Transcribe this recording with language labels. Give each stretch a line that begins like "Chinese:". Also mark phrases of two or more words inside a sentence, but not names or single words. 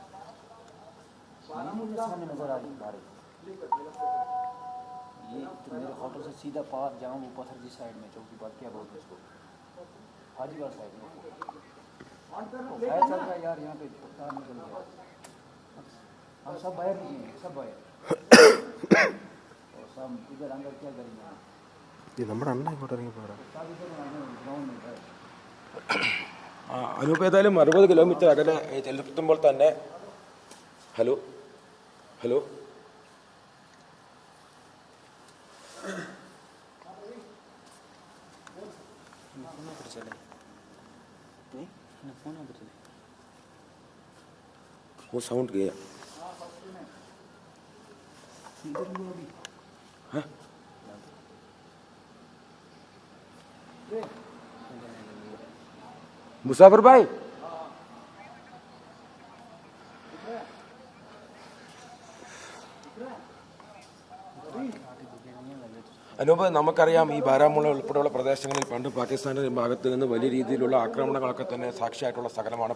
Hindi: मुझे सामने नजर आ रही बारिश. ये तो मेरे होटल से सीधा पार जाऊँ, वो पत्थर की साइड में चौकी पर, क्या बोलते हैं उसको, हाजीगढ़ साइड में फायर चल रहा है यार. यहाँ पे तार निकल गया. हम सब बाहर निकले, सब बाहर. और सब इधर अंदर क्या करेंगे.
Malayalam: ये നമ്മുടെ അണ്ണ ഇങ്ങോട്ട് ഇറങ്ങി പോരാ.
Hindi: ग्राउंड में
Malayalam: അനൂപ് ഏതായാലും 60 കിലോമീറ്റർ അകലെ ചെല്ലുമ്പോൾ തന്നെ.
Hindi: ഹലോ वो साउंड गया. हाँ? मुसाफिर भाई,
Malayalam: അനൂപ്, നമുക്കറിയാം ഈ ബാരാമുള്ള ഉൾപ്പെടെയുള്ള പ്രദേശങ്ങളിൽ പണ്ട് പാകിസ്ഥാൻ്റെ ഭാഗത്ത് നിന്ന് വലിയ രീതിയിലുള്ള ആക്രമണങ്ങളൊക്കെ തന്നെ സാക്ഷിയായിട്ടുള്ള സ്ഥലമാണ്.